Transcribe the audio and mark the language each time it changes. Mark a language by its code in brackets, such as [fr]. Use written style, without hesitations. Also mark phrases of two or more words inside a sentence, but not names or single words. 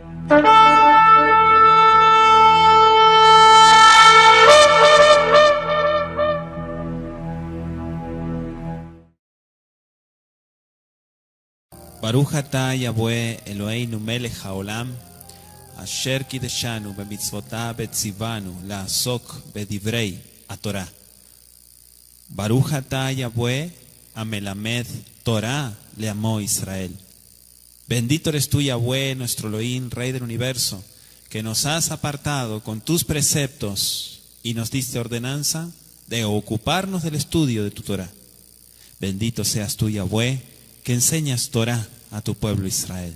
[he] ברוך אתה יהוה אלהינו מלך העולם אשר קדשנו במצותיו וצונו לעסוק בדברי התורה. ברוך אתה יהוה המלמד תורה לעמו ישראל. [es] Bendito eres tú, Yahweh, nuestro Elohim, Rey del universo, que nos has apartado con tus preceptos y nos diste ordenanza de ocuparnos del estudio de tu Torah. Bendito seas tú, Yahweh, que enseñas Torah a tu pueblo Israel.